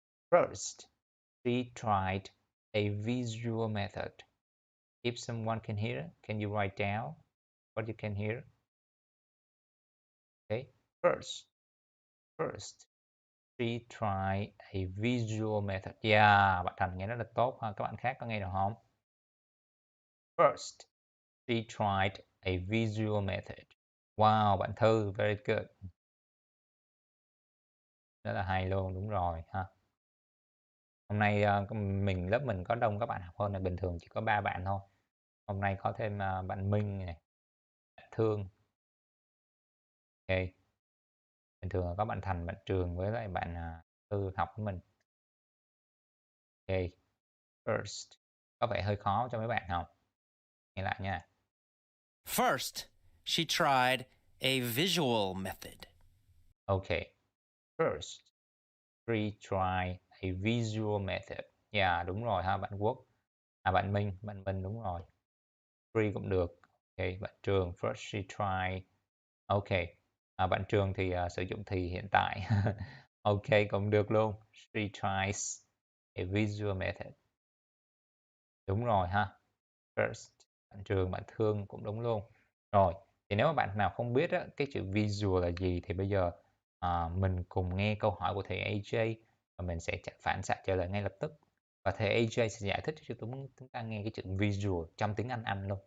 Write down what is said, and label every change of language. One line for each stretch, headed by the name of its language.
English: First, she tried a visual method. If someone can hear, can you write down what you can hear? Okay. First, she tried a visual method.
Vietnamese: Yeah, bạn Thành nghe rất là tốt ha. Các bạn khác có nghe được không?
English: First, she tried a visual method. Wow, bạn Thư, very good.
Vietnamese: Rất là hay luôn, đúng rồi ha. Hôm nay lớp mình có đông các bạn học hơn là bình thường chỉ có 3 bạn thôi. Hôm nay có thêm bạn Minh này, bạn Thương. Ok. Bình thường là có bạn Thành, bạn Trường với lại bạn Thư học với mình. Ok. First. Có vẻ hơi khó cho mấy bạn không? Nghe lại nha.
English: First, she tried a visual method. Okay. First, she tried a visual method.
Vietnamese: Yeah, đúng rồi ha, bạn Quốc. Bạn Minh đúng rồi. Free cũng được.
English: Ok, bạn Trường, first she tried.
Vietnamese: Ok, bạn Trường thì sử dụng thì hiện tại. Ok, cũng được luôn.
English: She tries a visual method.
Vietnamese: Đúng rồi ha. First, bạn Trường, bạn Thương cũng đúng luôn. Rồi, thì nếu mà bạn nào không biết á, cái chữ visual là gì thì bây giờ mình cùng nghe câu hỏi của thầy AJ và mình sẽ phản xạ trả lời ngay lập tức. Và thầy AJ sẽ giải thích cho chúng ta nghe cái chữ visual trong tiếng Anh luôn.